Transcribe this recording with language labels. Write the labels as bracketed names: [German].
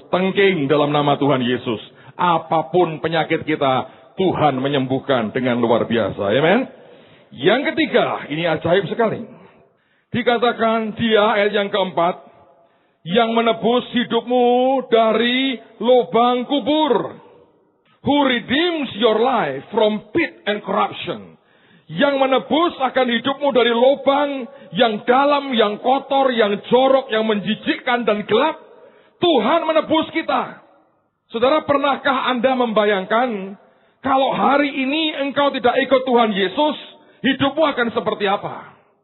[Indonesian] Tengking dalam nama Tuhan Yesus. Apapun penyakit kita, Tuhan menyembuhkan dengan luar biasa. Amen. Yang ketiga, ini ajaib sekali. Dikatakan dia, ayat yang keempat, yang menebus hidupmu dari lubang kubur. [English] Who redeems your life from pit and corruption. [Indonesian] Yang menebus akan hidupmu dari lubang yang dalam, yang kotor, yang jorok, yang menjijikkan dan gelap. Tuhan menebus kita. Saudara, pernahkah Anda membayangkan kalau hari ini engkau tidak ikut Tuhan Yesus, hidupmu akan seperti apa?